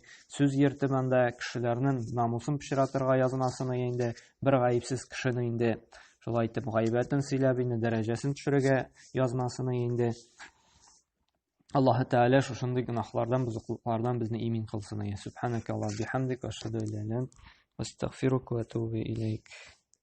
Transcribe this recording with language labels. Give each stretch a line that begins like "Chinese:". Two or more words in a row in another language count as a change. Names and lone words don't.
Tatar: Сүз йөртеп анда кешеләрнең намусын пычратырга язмасын инде, бер гаипсез кешене инде шулай итеп гайбәтен сөйләп инде дәрәҗәсен төшерергә язмасын инде. Аллаһ Тәала шушындый гөнаһлардан, бузыклыклардан безне имин кылсын.
Arabic: سبحانك اللهم وبحمدك أشهد أن لا إله إلا أنت أستغفرك وأتوب إليك.